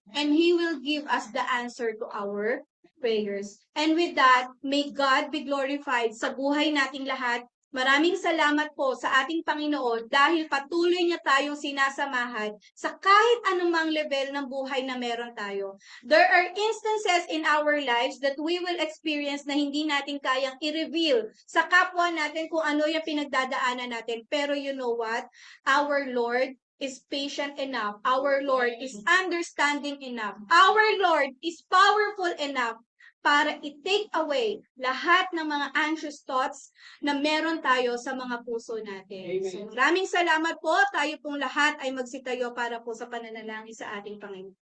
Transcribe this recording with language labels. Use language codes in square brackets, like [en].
[en] And He will give us the answer to our prayers. And with that, may God be glorified [tl] sa buhay nating lahat. Maraming salamat po sa ating Panginoon dahil patuloy niya tayong sinasamahan sa kahit anumang level ng buhay na meron tayo. [en] There are instances in our lives that we will experience [tl] na hindi natin kayang i-reveal sa kapwa natin kung ano yung pinagdadaanan natin. Pero [en] you know what? Our Lord is patient enough. Our Lord is understanding enough. Our Lord is powerful enough [tl] para i-take away lahat ng mga anxious thoughts na meron tayo sa mga puso natin. Amen. So, maraming salamat po. Tayo pong lahat ay magsitayo para po sa pananalangin sa ating Panginoon.